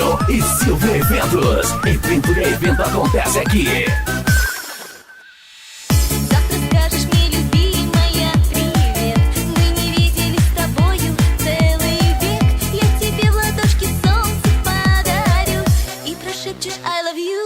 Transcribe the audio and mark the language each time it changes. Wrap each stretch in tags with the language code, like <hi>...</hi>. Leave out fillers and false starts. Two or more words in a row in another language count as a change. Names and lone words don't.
<pt>e Silvia Eventos. Evento e evento acontece aqui.</pt> <ru>Завтра скажешь мне, любимая, привет. Мы не виделись с тобою целый век. Я тебе в ладошки солнце подарю и прошепчешь</ru> <en>I love you.</en>